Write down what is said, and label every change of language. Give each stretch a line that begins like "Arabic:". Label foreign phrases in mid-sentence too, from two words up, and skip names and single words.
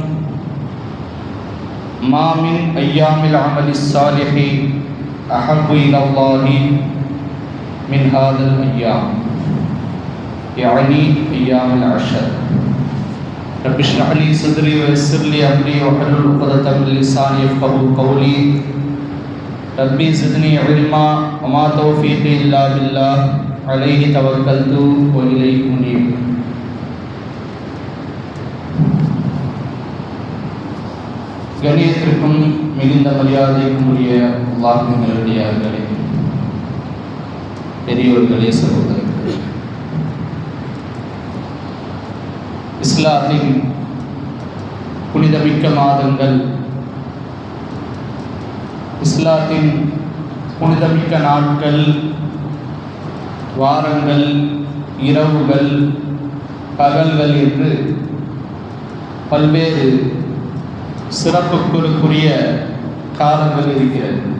Arabic: ما من أيام العمل الصالح أحب إلى الله من هذا الأيام يعني أيام العشر رب اشرح لي صدري ويسر لي أمري واحلل عقدة من لساني يفقهوا قولي ربي زدني علما وما توفيقي إلا بالله عليه توكلت وإليه أنيب.
Tamil: கணியத்திற்கும் மிகுந்த மரியாதைக்கும் உரிய அல்லாஹ்வின் நல்லடியார்களே, பெரியோர்களே, சகோதரர்களே, இஸ்லாத்தின் புனிதமிக்க மாதங்கள், இஸ்லாத்தின் புனிதமிக்க நாட்கள், வாரங்கள், இரவுகள், பகல்கள் என்று பல்வேறு சிறப்புக்குரிய காலங்கள் இருக்கிறது.